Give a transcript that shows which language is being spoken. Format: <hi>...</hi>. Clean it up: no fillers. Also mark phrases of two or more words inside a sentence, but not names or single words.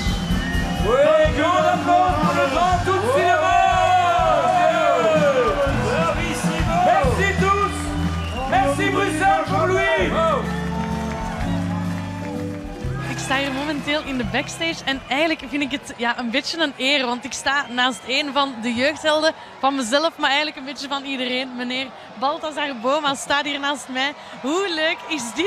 <fr>Oui, grand applaudissement pour le Jean-Tout Tielemans. Merci tous. Merci Bruxelles pour lui.</fr> <nl>Ik sta hier momenteel in de backstage en eigenlijk vind ik het een beetje een eer, want ik sta naast een van de jeugdhelden van mezelf, maar eigenlijk een beetje van iedereen. Meneer Balthazar Boma staat hier naast mij. Hoe leuk is dit?</nl>